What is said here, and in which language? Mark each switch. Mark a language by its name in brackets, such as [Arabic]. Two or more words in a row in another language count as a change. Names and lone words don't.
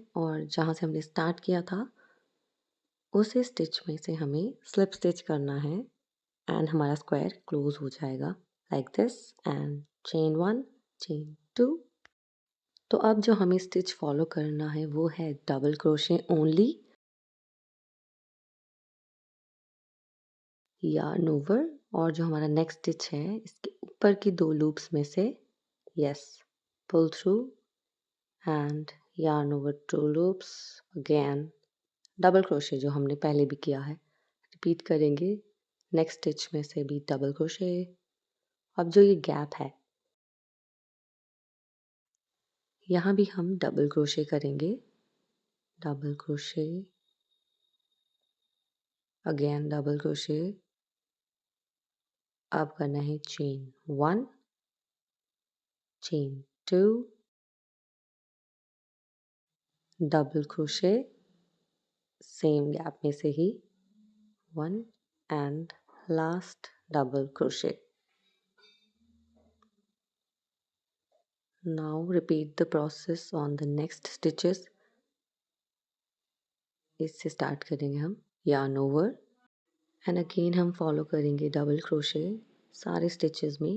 [Hindi] और जहाँ से हमने स्टार्ट किया था उसी स्टिच में से हमें [English] slip stitch [Hindi] करना है एंड हमारा [English] square close [Hindi] हो जाएगा [English] like this. and chain 1 chain 2. [Hindi] तो अब जो हमें स्टिच फॉलो करना है वो है [English] double crochet only, yarn over। [Hindi] और जो हमारा [English] next stitch [Hindi] है इसके ऊपर की 2 लूप्स में से, [English] yes, pull through and yarn over 2 loops, again double crochet [Hindi] जो हमने पहले भी किया है रिपीट करेंगे। [English] next stitch [Hindi] में से भी [English] double crochet. [Hindi] अब जो ये गैप है यहाँ भी हम [English] double crochet [Hindi] करेंगे, [English] double crochet, again double crochet. [Hindi] अब करना है [English] chain 1 chain 2 double crochet same [Hindi] गैप में से ही, [English] 1 and last double crochet. Now repeat the process on the next stitches. [Hindi] इससे स्टार्ट करेंगे हम [English] yarn over and again [Hindi] हम फॉलो करेंगे [English] double crochet [Hindi] सारे स्टिचेस में।